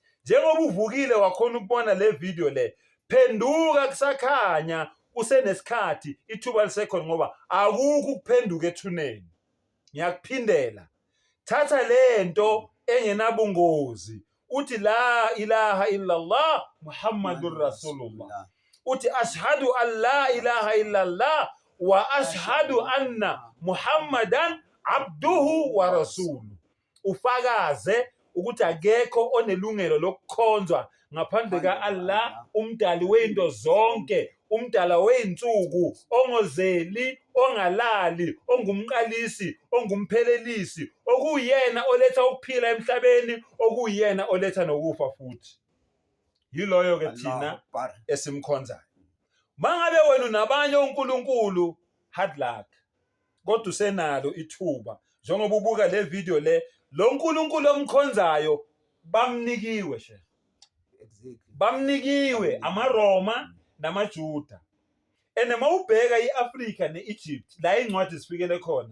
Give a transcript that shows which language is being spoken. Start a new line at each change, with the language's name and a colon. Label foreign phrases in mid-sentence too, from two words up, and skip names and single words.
Zulu: Njengoba uvukile wakhona ukubona le video le, phenduka kusakhanya, usenesikhathi, ithuba lisekhona ngoba akukho ukuphenduka ethuneni. Ngiyakuphindela, thatha lento engenabungozi, uthi
Arabic: لا إله إلا الله محمد رسول الله,
Zulu: uthi
Arabic: أشهد أن لا إله إلا الله وأشهد أن محمدا عبده ورسوله.
Zulu: Ufakaze ukuthi akekho onelungelo lokukhonzwa ngaphandle ka-Allah, umdali weinto zonke, umdala weinsuku, ongozeli, ongalali, ongumqalisi, ongumphelelisi, okuyena oletha ukuphila emhlabeni, okuyena oletha nokufa futhi. Yiloyo ke thina esimkhonzayo. Mangabe wena unabanye uNkulunkulu,
English: hard luck.
Zulu: Kodwa usenalo ithuba. Njengoba ubuka le video le, lo nkulunkulu omkhonzayo bamnikiwe she. Bamnikiwe amaRoma namaJuda. Ene mawubheka iAfrika neEgypt, la incwadi zifikele khona.